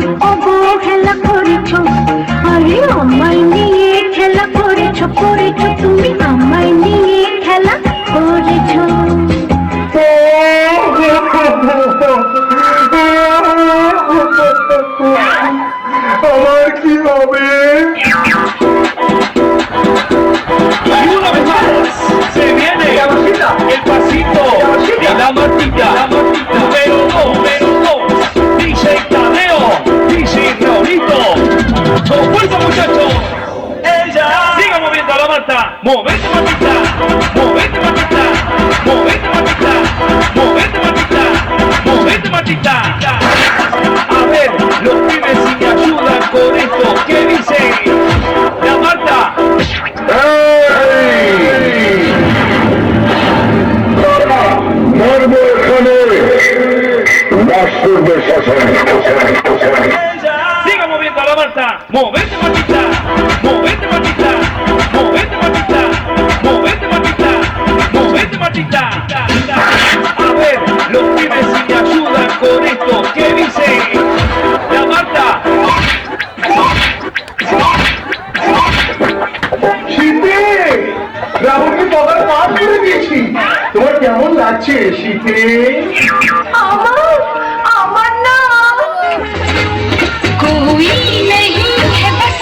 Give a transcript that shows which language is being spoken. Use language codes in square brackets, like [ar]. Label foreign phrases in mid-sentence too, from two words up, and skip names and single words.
[bn] অবহেলা করেছ, আরে আমায় নিয়ে খেলা করেছ করেছ তুমি আমায় নিয়ে খেলা করেছ। আমার কি হবে? [es] Se viene el pasito de la Martita, número dos, DJ Tadeo, DJ Raulito, todo fuerza muchachos, ella, siga moviendo a la Marta, movete Martita, movete Martita, movete Martita, movete Martita, movete Martita, a ver, los pibes si me ayudan con esto, ¿qué dicen? La Marta. [bn] মরবো এখানে বাস্তবের শাসন। [es] Siga moviendo a la Marta, movete Martita, movete Martita, movete Martita, movete Martita, movete Martita. A ver, los pibes si me ayudan con esto, ¿qué dice? La Marta. [bn] শীতে রাহুলকে পগার পার করে দিয়েছি। তোমার কেমন লাগছে শীতে? আমার না [hi] कोई नहीं है